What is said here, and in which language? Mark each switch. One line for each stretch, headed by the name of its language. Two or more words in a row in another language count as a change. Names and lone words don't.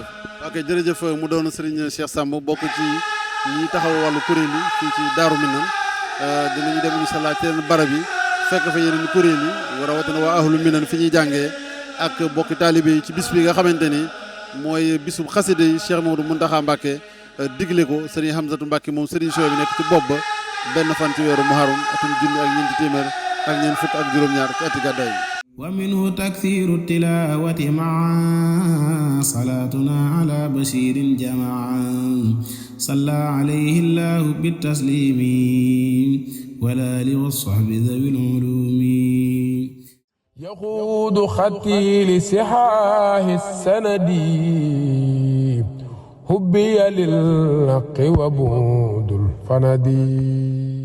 Wolof: ok jërëjëf mu doon sëriñ Cheikh Samb bokk ci ñi taxaw wàllu kuréel yi fii ci Daaru Minaan dinañu dem
Arabic: إن شاء الله
Wolof: ci yeneen barab yi fekk fa yeneen kuréel yi rawatina waa Ahlu Minaan fi ñuy jàngee ak bokki taalibe yi ci bis bi nga xamante ni mooy bisu xasida yi Cheikh Mouhamadou Mountakha Mbacké digle ko sëriñ Hamzatou Mbacké moom sëriñ Sow bi nekk ci bopp ba benn fan ci weeru Muharram atum junni ak ñeenti téeméer ak ñeent fukk ak juróom-ñaar ci ati gàddaay bi.
Arabic: ومنه تكثير تلاوة ما صلاتنا على بشير جمع صلى عليه الله بالتسليم والآل والصحب ذوي العلوم يقود خطي لصحاح السند حبي للحق وبعد الفند